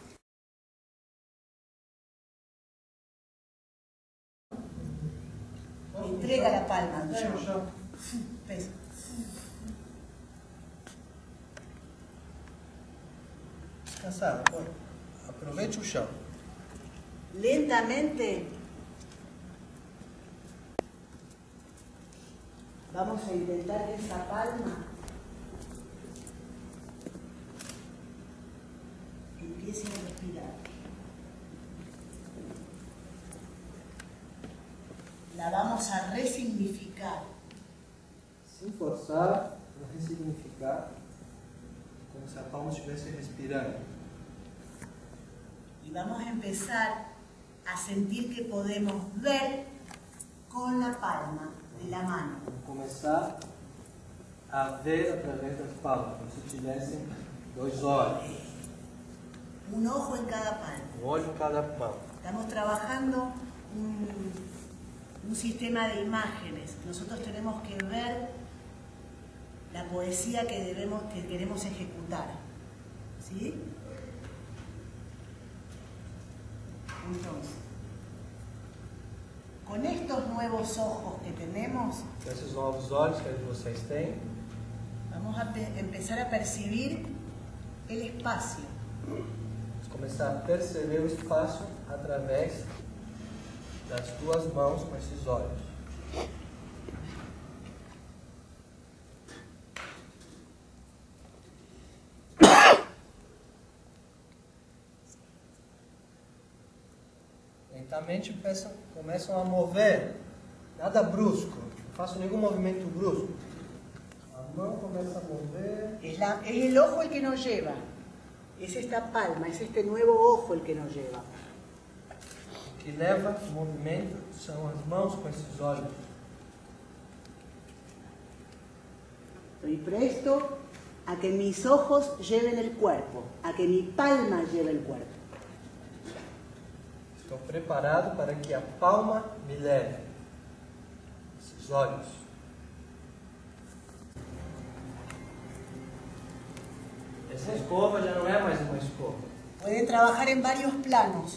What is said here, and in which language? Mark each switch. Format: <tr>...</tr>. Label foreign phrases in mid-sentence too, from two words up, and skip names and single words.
<es>Entrega la palma</es> <pt>no chão. Pesa. Descansar, amor. Aproveite o chão. Lentamente.</pt> <es>Vamos a intentar que esa palma empiece a respirar. La vamos a resignificar.</es> <pt>Sem forçar, ressignificar, como se a palma estivesse respirando.</pt> <es>Y vamos a empezar a sentir que podemos ver con la palma de la mano.</es> <pt>Vamos começar a ver através das palmas, como se tivessem dois olhos.</pt> <es>Un ojo en cada palma.</es> <pt>Um olho em cada mão.</pt> <es>Estamos trabajando un sistema de imágenes. Nosotros tenemos que ver la poesía que queremos ejecutar. ¿Sí? Entonces, con estos nuevos ojos que tenemos,</es> <pt>Esses novos olhos que vocês têm,</pt> <es>vamos a empezar a percibir el espacio.</es> <pt>vamos começar a perceber o espaço através das duas mãos com esses olhos. Lentamente começam a mover, nada brusco, não faço nenhum movimento brusco. A mão começa a mover.</pt> <es>Es el ojo el que nos lleva. Es esta palma, es este nuevo ojo el que nos lleva.</es> <pt>O que leva o movimento são as mãos com esses olhos.</pt> <es>Estoy presto a que mis ojos lleven el cuerpo, a que mi palma lleve el cuerpo.</es> <pt>Estou preparado para que a palma me leve. Esses olhos. Essa escova já não é mais uma escova.</pt> <es>Pueden trabajar en varios planos.</es>